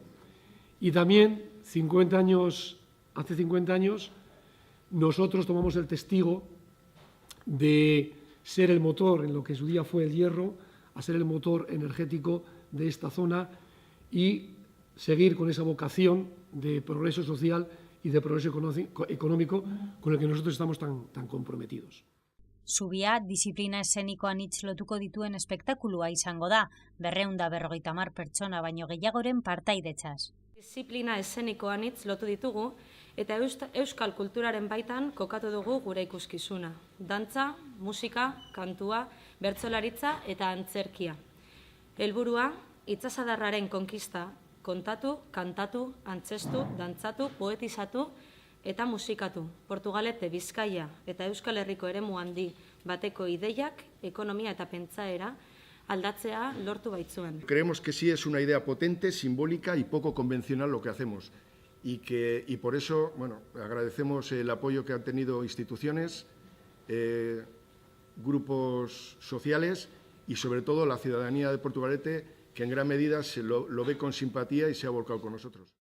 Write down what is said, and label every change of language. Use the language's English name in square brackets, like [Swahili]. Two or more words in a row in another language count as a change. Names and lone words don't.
[Spanish] Y también, hace 50 años, nosotros tomamos el testigo de ser el motor en lo que en su día fue el hierro, a ser el motor energético de esta zona y seguir con esa vocación de progreso social y de progreso económico con el que nosotros estamos tan comprometidos. [Basque] Zubia disiplina eszenikoan hitz lotuko dituen espektakulua izango da, 250 pertsona baino gehiagoren partaidetzaz. Disiplina eszenikoan hitz lotu ditugu eta euskal kulturaren baitan kokatu dugu gure ikuskizuna. Dantza, musika, kantua, bertsolaritza eta antzerkia. Helburua, itsasadarraren konkista, kontatu, kantatu, antzestu, dantzatu, poetizatu eta musikatu. Portugalete, Bizkaia eta Euskal Herriko eremu handi bateko ideiak, ekonomia eta pentsaera aldatzea lortu baitzuen. [Spanish] Creemos que sí es una idea potente, simbólica y poco convencional lo que hacemos. Y por eso, bueno, agradecemos el apoyo que han tenido instituciones, grupos sociales y sobre todo la ciudadanía de Portugalete, que en gran medida lo ve con simpatía y se ha volcado con nosotros.